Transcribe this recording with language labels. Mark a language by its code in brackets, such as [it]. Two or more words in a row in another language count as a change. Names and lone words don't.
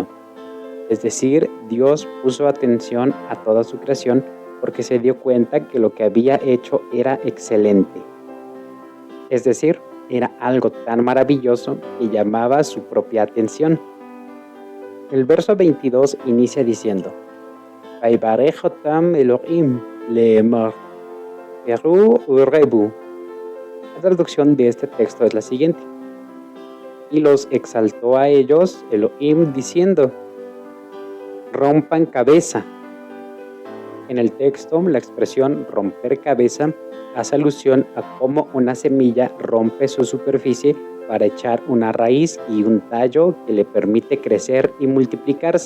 [es] Es decir, Dios puso atención a toda su creación porque se dio cuenta que lo que había hecho era excelente. Es decir, era algo tan maravilloso que llamaba su propia atención. El verso 22 inicia diciendo: [he] ויברך אתם אלהים לאמר, פרו ורבו. [es] La traducción de este texto es la siguiente: y los exaltó a ellos Elohim diciendo: rompan cabeza. En el texto, la expresión romper cabeza hace alusión a cómo una semilla rompe su superficie para echar una raíz y un tallo que le permite crecer y multiplicarse.